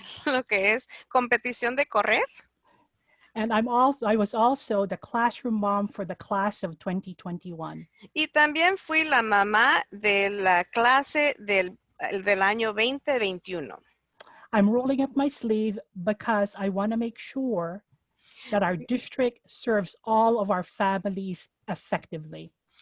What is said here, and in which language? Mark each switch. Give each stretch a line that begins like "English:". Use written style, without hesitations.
Spanish: Lo que es competición de correr.
English: And I was also the classroom mom for the class of 2021.
Spanish: Y también fui la mamá de la clase del año 2021.
English: I'm rolling up my sleeve because I want to make sure that our district serves all of our families effectively.